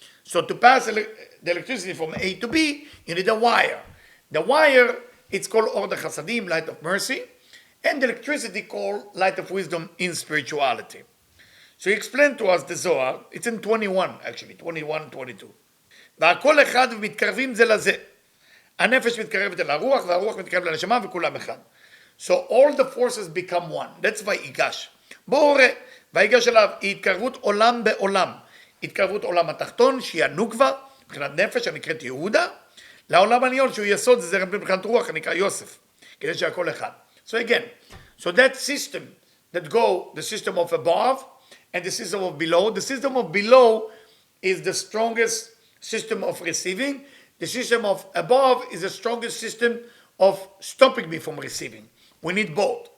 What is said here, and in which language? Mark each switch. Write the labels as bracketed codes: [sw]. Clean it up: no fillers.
[en] So to pass the electricity from A to B, you need a wire. The wire, it's called Or the Chasadim, light of mercy, and the electricity called light of wisdom in spirituality. So he explained to us the Zohar, it's in 21 actually, 21, 22. [he] והכל אחד ומתקרבים זה לזה. הנפש מתקרבת אל הרוח והרוח מתקרבת לנשמה וכולם אחד. [en] So all the forces become one. That's Vayigash. [he] בואו ראה, Vayigash אליו היא התקרבות עולם בעולם. התקרבות עולם התחתון שהיא הנוקבה, מבחינת נפש הנקראת יהודה, לעולם העליון שהוא יסוד זה זרם מבחינת רוח הנקרא יוסף. כדי שהכל אחד. [en] So again, so that system that go, the system of above and the system of below is the strongest system of receiving. The system of above is the strongest system of stopping me from receiving. We need both.